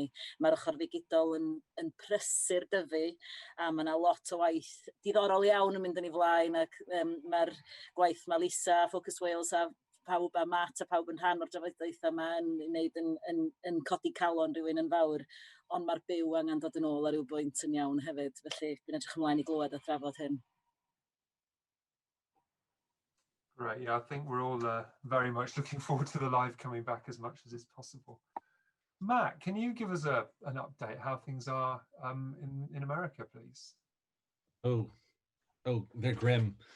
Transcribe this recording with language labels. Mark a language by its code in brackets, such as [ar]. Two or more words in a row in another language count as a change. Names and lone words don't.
[cy] Mae'r ochr ddigidol yn prysur dyfu, a mae yna lot o waith diddorol iawn yn mynd yn ei flaen, ac mae'r gwaith mae Lisa, Focus Wales a pawb a Matt a pawb yn rhan o'r drafodaeth yma yn wneud yn codi calon rhywun yn fawr, ond mae'r byw angen dod yn ôl ar ryw bwynt yn iawn hefyd, felly dwi'n edrych ymlaen i glywed a thrafod hyn. [en] Great, yeah, I think we're all very much looking forward to the live coming back as much as is possible. Matt, can you give us an update how things are in America, please? Oh, they're grim.